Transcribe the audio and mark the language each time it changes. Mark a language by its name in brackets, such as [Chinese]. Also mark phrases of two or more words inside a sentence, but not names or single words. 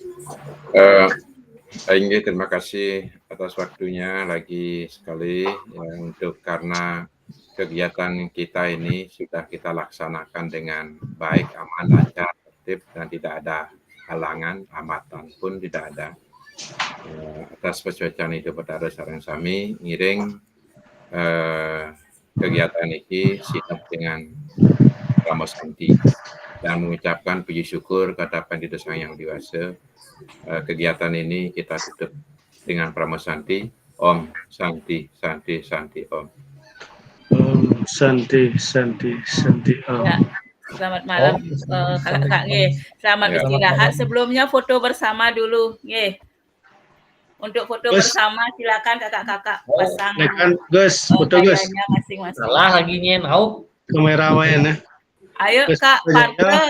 [Indonesian] Inge, terima kasih atas waktunya lagi sekali ya, karena kegiatan kita ini sudah kita laksanakan dengan baik, aman, lancar, tertib, dan tidak ada halangan, hambatan pun tidak ada. Atas persuasian itu [Balinese] pada sareng sami ngiring [Indonesian] kegiatan ini siap dengan Ramo Santi dan mengucapkan puji syukur kepada Pendeta Yang Dewasa. Kegiatan ini kita tutup dengan Pramo Santi. [Sanskrit] Om Santi Santi Santi Om. Om Santi Santi Santi Om. [Indonesian] Ya, selamat malam kakak Nge. Selamat istirahat. Sebelumnya foto bersama dulu Nge. Untuk foto bersama silakan kakak-kakak pasang Gus, foto Gus. Masing-masing. Salah lagi nyau. Kamera wayan ya. Ayo Kak Parker.